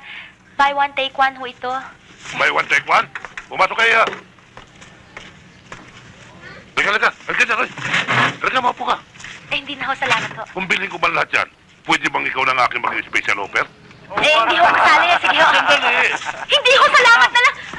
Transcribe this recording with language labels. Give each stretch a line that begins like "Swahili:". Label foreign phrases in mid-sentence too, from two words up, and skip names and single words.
English: Buy one, take one
Filipino: ho ito.
English: Buy one, take one?
Filipino: Pumasok kayo. Halika. Halika, maupo ka. Eh, hindi na ho, salamat ho. Kung bilhin ko ba lahat yan, pwede bang ikaw lang aking mag-
English: special offer?
Filipino: Eh, hindi ho kasali. Sige ho. Hindi ho, salamat na lang.